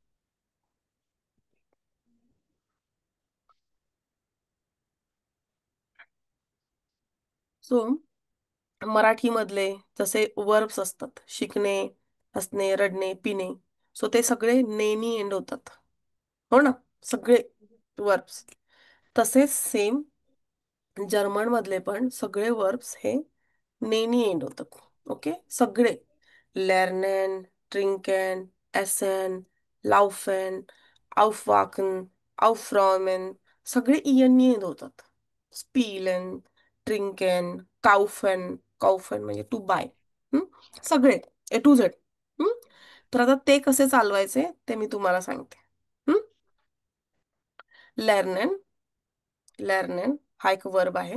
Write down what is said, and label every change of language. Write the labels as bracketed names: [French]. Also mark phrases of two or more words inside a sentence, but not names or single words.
[Marathi] सो मराठीमधले जसे वर्ब्स असतात, शिकणे, हसणे, रडणे, पिणे, सो ते सगळे नेनी एंड होतात. हो ना, सगळे वर्ब्स. तसेच सेम जर्मन मधले पण सगळे वर्ब्स हे नेनी एंड होतात. [German] ओके. सगळे lernen, trinken, essen, laufen, aufwachen, aufräumen, [Marathi] सगळे इयननी एंड होतात. [German] spielen, trinken, kaufen, kaufen म्हणजे [English] to buy. [Marathi] सगळे [English] A to Z. [Marathi] तर आता ते कसे चालवायचे ते मी तुम्हाला सांगते. [German] lernen. lernen [Marathi] हा एक वर्ब आहे.